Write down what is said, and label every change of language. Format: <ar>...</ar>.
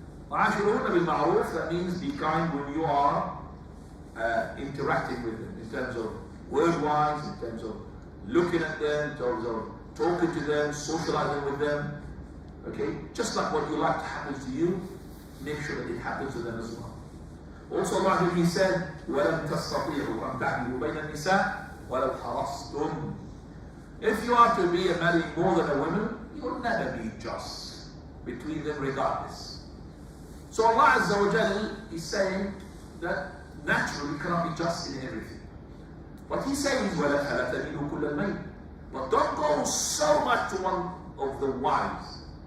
<ar>وَعَاشِرُهُنَّ بِالْمَعْرُوفِ,</ar> <en>that means be kind when you are interacting with them, in terms of word-wise, in terms of looking at them, in terms of talking to them, socializing with them. Okay? Just like what you like to happen to you, make sure that it happens to them as well. Also, Allah, He said,</en> <ar>وَلَمْ تَسْتَطِيعُوا أَنْ تَعْدِلُوا بَيْنَ النِّسَاءِ وَلَوْ حَرَصْتُمْ.</ar> <en>If you are to be marrying more than a woman, you will never be just between them regardless. So Allah Azza wa Jal is saying that naturally you cannot be just in everything. What He's saying is,</en> <ar>وَلَا تَمِيلُوا كُلَّ الْمَيْلِ.</ar> <en>But don't go so much to one of the wives.</en>